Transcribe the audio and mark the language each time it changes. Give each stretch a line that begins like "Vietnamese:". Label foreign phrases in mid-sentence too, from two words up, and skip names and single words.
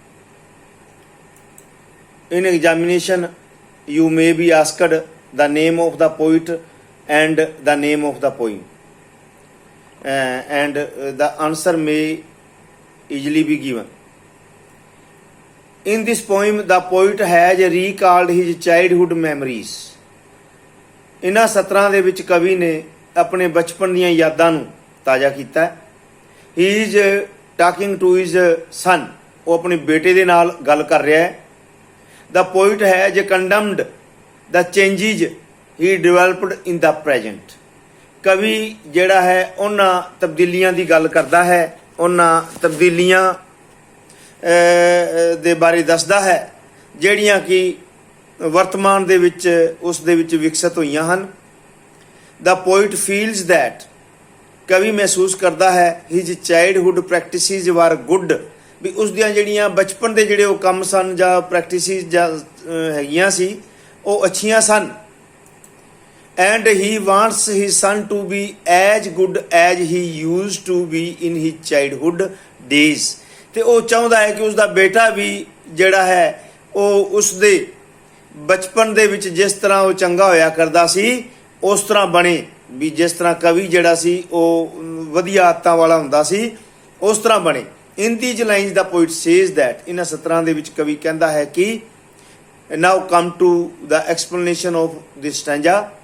English: In examination, you may be asked the name of the poet and the name of the poem, and the answer may easily be given. In this poem, the poet has recalled his childhood memories.
Punjabi: ਇਨ੍ਹਾਂ ਸਤਰਾਂ ਦੇ ਵਿੱਚ ਕਵੀ ਨੇ ਆਪਣੇ ਬਚਪਨ ਦੀਆਂ ਯਾਦਾਂ ਨੂੰ ਤਾਜ਼ਾ ਕੀਤਾ।
English: he is talking to his son,
Punjabi: ਉਹ ਆਪਣੇ ਬੇਟੇ ਦੇ ਨਾਲ ਗੱਲ ਕਰ ਰਿਹਾ ਹੈ।
English: The poet has condemned the changes he developed in the present.
Punjabi: ਕਵੀ ਜਿਹੜਾ ਹੈ ਉਹਨਾਂ ਤਬਦੀਲੀਆਂ ਦੀ ਗੱਲ ਕਰਦਾ ਹੈ, ਉਹਨਾਂ ਤਬਦੀਲੀਆਂ ਦੇ ਬਾਰੇ ਦੱਸਦਾ ਹੈ ਜਿਹੜੀਆਂ ਕਿ ਵਰਤਮਾਨ ਦੇ ਵਿੱਚ ਉਸ ਦੇ ਵਿੱਚ ਵਿਕਸਿਤ ਹੋਈਆਂ ਹਨ।
English: The poet feels that,
Punjabi: ਕਵੀ ਮਹਿਸੂਸ ਕਰਦਾ ਹੈ
English: his childhood practices were good,
Punjabi: ਵੀ ਉਸ ਦੀਆਂ ਜਿਹੜੀਆਂ ਬਚਪਨ ਦੇ ਜਿਹੜੇ ਉਹ ਕੰਮ ਸਨ ਜਾਂ ਪ੍ਰੈਕਟਿਸਿਸ ਜਾਂ ਹੈਗੀਆਂ ਸੀ ਉਹ ਅੱਛੀਆਂ ਸਨ।
English: And he wants his son to be as good as he used to be in his childhood days।
Punjabi: ਤੇ ਉਹ ਚਾਹੁੰਦਾ ਹੈ ਕਿ ਉਸਦਾ ਬੇਟਾ ਵੀ ਜਿਹੜਾ ਹੈ ਉਹ ਉਸਦੇ ਬਚਪਨ ਦੇ ਵਿੱਚ ਜਿਸ ਤਰ੍ਹਾਂ ਉਹ ਚੰਗਾ ਹੋਇਆ ਕਰਦਾ ਸੀ ਉਸ ਤਰ੍ਹਾਂ ਬਣੇ, ਵੀ ਜਿਸ ਤਰ੍ਹਾਂ ਕਵੀ ਜਿਹੜਾ ਸੀ ਉਹ ਵਧੀਆ ਆਦਤਾਂ ਵਾਲਾ ਹੁੰਦਾ ਸੀ ਉਸ ਤਰ੍ਹਾਂ ਬਣੇ।
English: in these lines the poet says that,
Punjabi: ਇਹਨਾਂ ਸਤਰਾਂ ਦੇ ਵਿੱਚ ਕਵੀ ਕਹਿੰਦਾ ਹੈ ਕਿ
English: now come to the explanation of this stanza.